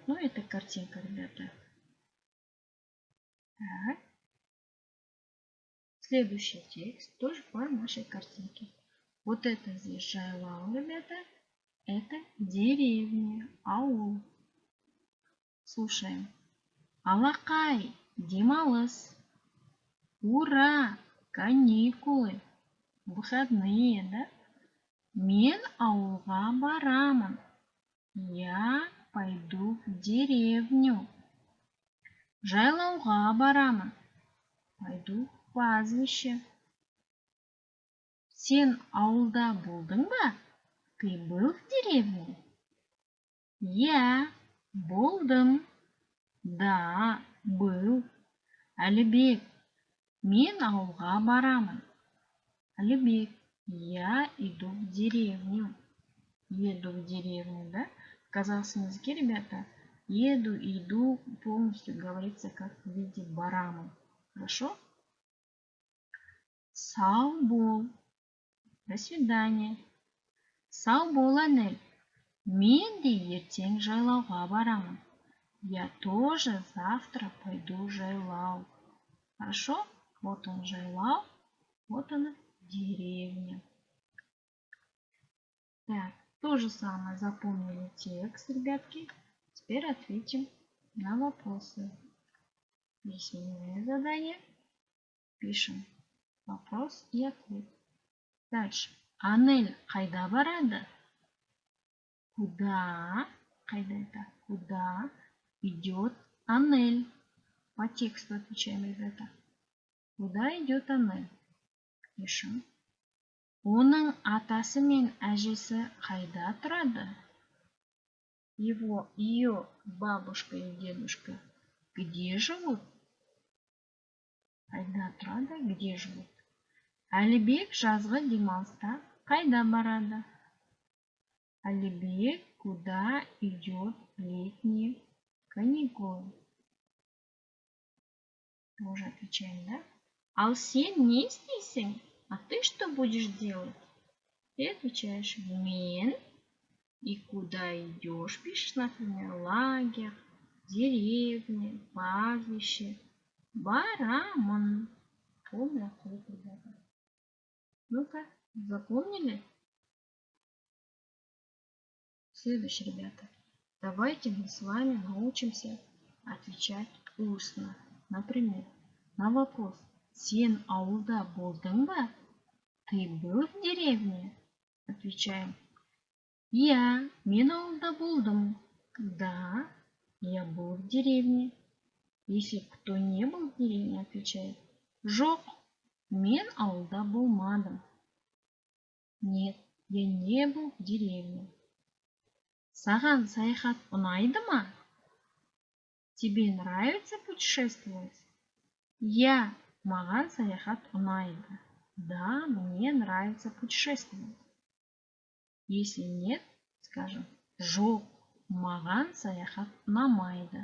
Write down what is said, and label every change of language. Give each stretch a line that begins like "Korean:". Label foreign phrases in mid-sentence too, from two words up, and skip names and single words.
Russian: Но это картинка, ребята. Так. Следующий текст тоже по нашей картинке. Вот это здесь Жайлау, ребята. Это деревня, аул. Слушаем.
Kazakh: Алақай, демалыс.
Russian: Ура, каникулы. Выходные, да?
Kazakh: Мен ауылға барамын.
Russian: Я пойду в деревню.
Kazakh: Жайлауға барамын.
Russian: Пойду в пастбище.
Kazakh: Сен ауылда болдың ба?
Russian: Ты был в деревне?
Kazakh: Я болдым.
Russian: Да, был.
Kazakh: Әлібек, мен ауылға барамын. Әлібек,
Russian: я иду в деревню. Еду в деревню, да? В казахском языке, ребята, еду, иду полностью говорится как в виде барамы. Хорошо?
Kazakh: Сау бол.
Russian: До свидания.
Kazakh: Сау бол, Анель. Мен де ертең жайлауға барамын.
Russian: Я тоже завтра пойду жайлау. Хорошо? Вот он жайлау, вот она деревня. Так, то же самое запомнили текст, ребятки. Теперь ответим на вопросы. Письменное задание. Пишем вопрос и ответ. Дальше.
Kazakh: Анель қайда барады?
Russian: Куда? Қайда это? Куда идет Анель? По тексту отвечаем, ребята. Куда идет Анель? Пишем.
Kazakh: Оның атасы мен әжесі қайда тұрады?
Russian: Ее бабушка и дедушка где живут?
Kazakh: Қайда тұрады?
Russian: Где живут?
Kazakh: Әлібек жазғы демалыста қайда барады?
Russian: Әлібек куда идет летние каникулы? Тоже отвечаем,
Kazakh: да? Ал сен не істейсің?
Russian: А ты что будешь делать? Ты отвечаешь мен. И куда идешь? Пишешь, например, лагерь, деревня, пастбище, барамын. Помню ответ, ребята. Ну-ка, запомнили? Следующий, ребята. Давайте мы с вами научимся отвечать устно. Например, на вопрос
Kazakh: «Сен ауылда болдың ба?»
Russian: Ты был в деревне? Отвечаем «Я,
Kazakh: мен ауылда болдым».
Russian: Да, я был в деревне. Если кто не был в деревне, отвечает
Kazakh: «Жоқ, мен ауылда болмадым».
Russian: Нет, я не был в деревне.
Kazakh: Саған саяхат ұнайды ма?
Russian: Тебе нравится путешествовать?
Kazakh: Я, маған саяхат ұнайды.
Russian: Да, мне нравится путешествовать. Если нет, скажем,
Kazakh: жоқ, маған саяхат ұнамайды.